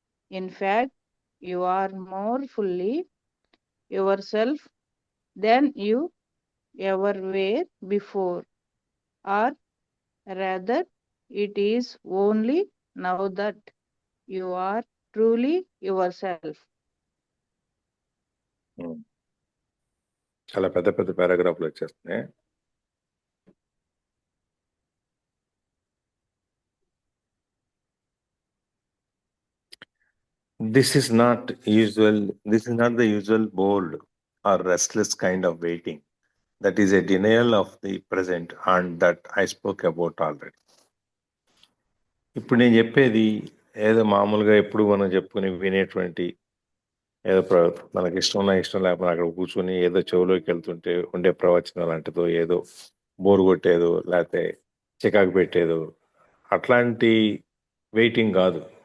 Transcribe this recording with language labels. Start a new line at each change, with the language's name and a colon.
English: In fact, you are more fully yourself than you ever were before, or rather, it is only now that you are truly yourself.
Telugu: చాలా పెద్ద పెద్ద పారాగ్రాఫ్లు వచ్చేస్తున్నాయి.
English: This is not the usual bold or restless kind of waiting. That is a denial of the present, and that I spoke about already.
Telugu: ఇప్పుడు నేను చెప్పేది ఏదో మామూలుగా ఎప్పుడు మనం చెప్పుకుని వినేటువంటి ఏదో మనకి ఇష్టం లేకపోతే అక్కడ కూర్చొని ఏదో చెవులోకి వెళ్తుంటే ఉండే ప్రవచనం లాంటిదో, ఏదో బోరు కొట్టేదో, లేకపోతే చికాకు పెట్టేదో అట్లాంటి వెయిటింగ్ కాదు.